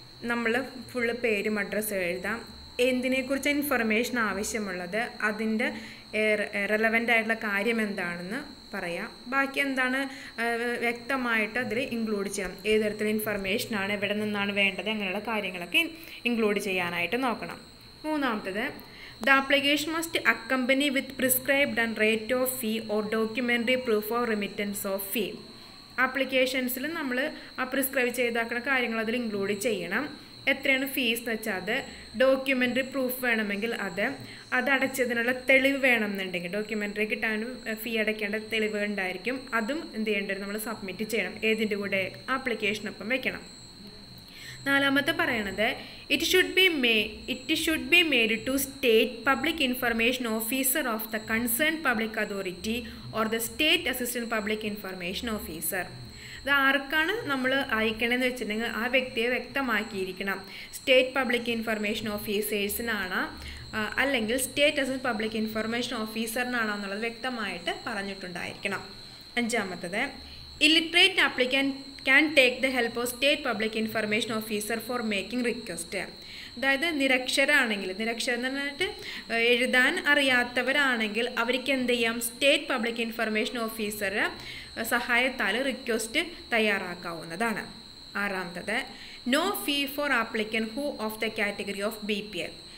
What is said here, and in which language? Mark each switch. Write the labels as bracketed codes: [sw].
[ml] നമ്മൾ ഫുള്ള് പേരും അഡ്രസ്സും എഴുതാം, എന്തിനെക്കുറിച്ച് ഇൻഫർമേഷൻ ആവശ്യമുള്ളത്, അതിൻ്റെ റെലവൻ്റ് ആയിട്ടുള്ള കാര്യം എന്താണെന്ന് പറയാം. ബാക്കി എന്താണ് വ്യക്തമായിട്ട് അതിൽ ഇൻക്ലൂഡ് ചെയ്യാം. ഏത് തരത്തിലുള്ള ഇൻഫർമേഷനാണ്, എവിടെ നിന്നാണ് വേണ്ടത്, അങ്ങനെയുള്ള കാര്യങ്ങളൊക്കെ ഇൻക്ലൂഡ് ചെയ്യാനായിട്ട് നോക്കണം. 3. [en] The application must accompany with prescribed and rate of fee or documentary proof of remittance of fee. [ml] ആപ്ലിക്കേഷൻസിൽ നമ്മൾ ആ പ്രിസ്ക്രൈബ് ചെയ്താക്കുന്ന കാര്യങ്ങൾ അതിൽ ഇൻക്ലൂഡ് ചെയ്യണം. എത്രയാണ് ഫീസ് എന്ന് വെച്ചാൽ അത്, ഡോക്യുമെൻ്ററി പ്രൂഫ് വേണമെങ്കിൽ അത് അടച്ചതിനുള്ള തെളിവ് വേണമെന്നുണ്ടെങ്കിൽ ഡോക്യുമെൻ്ററി കിട്ടാനും ഫീ അടയ്ക്കേണ്ട തെളിവ് ഉണ്ടായിരിക്കും, അതും എന്ത് ചെയ്യേണ്ടത് നമ്മൾ സബ്മിറ്റ് ചെയ്യണം. ഏതിൻ്റെ കൂടെ? ആപ്ലിക്കേഷനൊപ്പം വെക്കണം. 4. പറയണത് [en] It should be made to state public information officer of the concern public authority or the state assistant public information officer. [ml] ഇത് ആർക്കാണ് നമ്മൾ അയക്കണമെന്ന് വെച്ചിട്ടുണ്ടെങ്കിൽ ആ വ്യക്തിയെ വ്യക്തമാക്കിയിരിക്കണം. സ്റ്റേറ്റ് പബ്ലിക് ഇൻഫർമേഷൻ ഓഫീസേഴ്സിനാണ് അല്ലെങ്കിൽ സ്റ്റേറ്റ് അസിസ്റ്റൻറ്റ് പബ്ലിക് ഇൻഫർമേഷൻ ഓഫീസറിനാണോ എന്നുള്ളത് വ്യക്തമായിട്ട് പറഞ്ഞിട്ടുണ്ടായിരിക്കണം. 5. [en] Illiterate applicant can take the help of state public information officer for making request. [ml] അതായത് നിരക്ഷരാണെങ്കിൽ, നിരക്ഷരം എന്ന് പറഞ്ഞിട്ട് എഴുതാൻ അറിയാത്തവരാണെങ്കിൽ അവർക്ക് എന്ത് ചെയ്യാം? സ്റ്റേറ്റ് പബ്ലിക് ഇൻഫർമേഷൻ ഓഫീസറുടെ സഹായത്താൽ request തയ്യാറാക്കാവുന്നതാണ്. 6. [en] No fee for applicant who of the category of BPL.